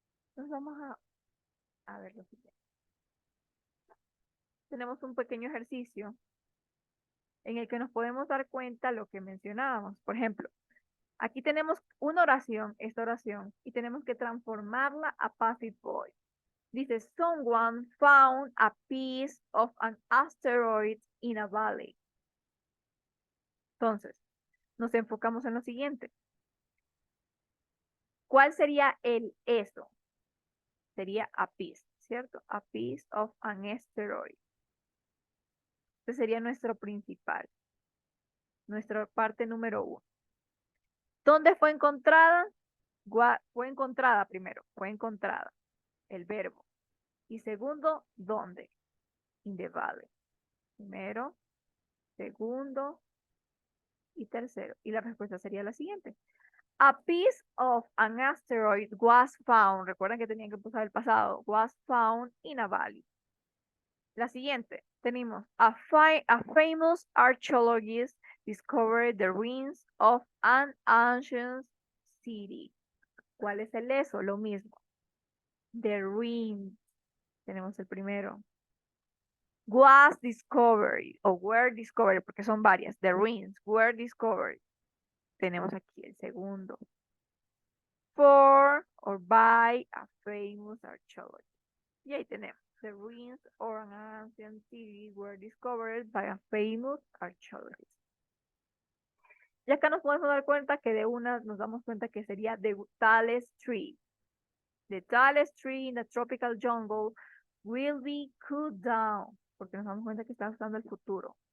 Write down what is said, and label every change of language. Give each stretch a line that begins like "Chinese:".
Spanish: Entonces vamos a ver lo siguiente. Tenemos un pequeño ejercicio en el que nos podemos dar cuenta lo que mencionábamos. Por ejemplo, aquí tenemos una oración, esta oración, y tenemos que transformarla a passive voice. Dice,
English: someone found a piece of an asteroid in a valley.
Spanish: Entonces, nos enfocamos en lo siguiente. ¿Cuál sería el eso? Sería
English: a piece,
Spanish: ¿cierto?
English: A piece of an asteroid.
Spanish: Este sería nuestro principal, nuestra parte número 1. ¿Dónde fue encontrada? Fue encontrada primero, fue encontrada, el verbo. Y segundo, ¿dónde?
English: In the valley.
Spanish: Primero, segundo y tercero. Y la respuesta sería la siguiente.
English: A piece of an asteroid was found.
Spanish: Recuerden que tenían que usar el pasado.
English: Was found in a valley.
Spanish: La siguiente. Tenemos
English: a famous archaeologist discovered the ruins of an ancient city.
Spanish: ¿Cuál es el eso? Lo mismo.
English: The ruins.
Spanish: Tenemos el primero.
English: Was discovered
Spanish: o
English: were discovered,
Spanish: porque son varias.
English: The ruins were discovered.
Spanish: Tenemos aquí el segundo.
English: For or by a famous archaeologist.
Spanish: Y ahí tenemos.
English: The ruins of an ancient city were discovered by a famous archaeologist.
Spanish: Y acá nos podemos dar cuenta que de una nos damos cuenta que sería
English: the tallest tree. The tallest tree in the tropical jungle will be cut down.
Spanish: Porque nos damos cuenta que está usando el futuro.